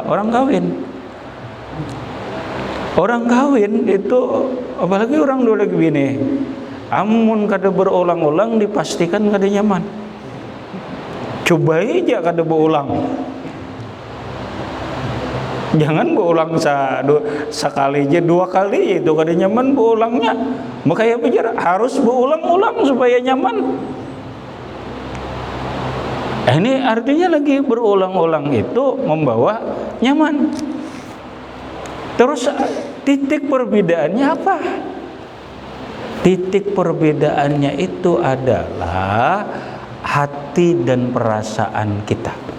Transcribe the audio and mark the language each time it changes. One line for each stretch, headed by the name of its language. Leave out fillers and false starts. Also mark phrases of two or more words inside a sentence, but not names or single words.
Banjar: Orang kawin itu, apalagi orang dua lagi bini, amun kada berulang-ulang dipastikan kada nyaman. Coba aja kada berulang. Jangan berulang sekali aja, 2 kali itu kada nyaman beulangnya. Makanya bicara harus berulang-ulang supaya nyaman. Ini artinya lagi berulang-ulang itu membawa nyaman. Terus titik perbedaannya apa? Titik perbedaannya itu adalah hati dan perasaan kita.